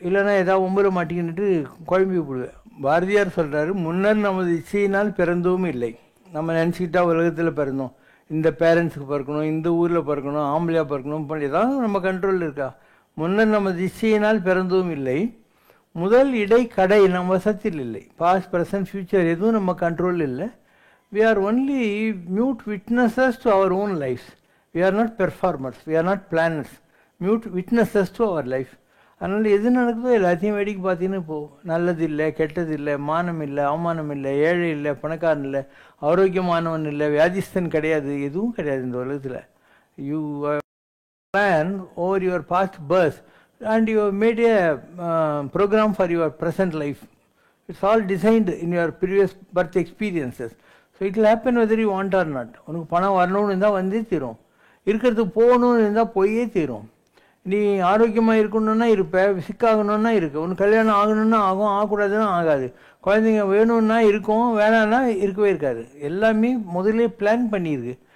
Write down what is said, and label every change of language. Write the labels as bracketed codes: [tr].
[ta] இல்லைன்னா ஏதாவது ஒம்புல மாட்டிக்கிட்டு குழம்பி போடுவேன். பாரதியார் சொல்கிறாரு, முன்னர் நமது இச்சையினால் பிறந்தவும் இல்லை. நம்ம நினச்சிக்கிட்டா உலகத்தில் பிறந்தோம், இந்த பேரண்ட்ஸுக்கு பிறக்கணும், இந்த ஊரில் பிறக்கணும், ஆம்பளையாக பிறக்கணும், ஏதாவது நம்ம கண்ட்ரோலில் இருக்கா? முன்னர் நமது இச்சையினால் பிறந்தவும் இல்லை. முதல் இடை கடை நம்ம வசத்தில் இல்லை. பாஸ்ட் ப்ரெசன்ட் ஃபியூச்சர் எதுவும் நம்ம கண்ட்ரோல் இல்லை. [en] we are only mute witnesses to our own lives. We are not performers, we are not planners, mute witnesses to our life. [ta] அதனால் எது நடக்குதோ எல்லாத்தையும் வேடிக்கை பார்த்தீங்கன்னு போ. நல்லது இல்லை, கெட்டது இல்லை, மானம் இல்லை, அவமானம் இல்லை, ஏழை இல்லை, பணக்காரன் இல்லை, ஆரோக்கியமானவன் இல்லை, வியாதிஸ்தன் கிடையாது, எதுவும் கிடையாது இந்த உலகத்தில். [en] You plan over your past birth and you have made a program for your present life. It's all designed in your previous birth experiences. So it will happen whether you want or not. [ta] உனக்கு பணம் வரணும்னு இருந்தால் வந்தே தீரும். இருக்கிறதுக்கு போகணும்னு இருந்தால் போயே தீரும். நீ ஆரோக்கியமாக இருக்கணும்னா இருப்ப, சிக்காகணும்னா இருக்கு. உனக்கு கல்யாணம் ஆகணும்னா ஆகும், ஆகக்கூடாதுன்னா ஆகாது. குழந்தைங்க வேணும்னா இருக்கும், வேணான்னா இருக்கவே இருக்காது. எல்லாமே முதலே பிளான் பண்ணியிருக்கு.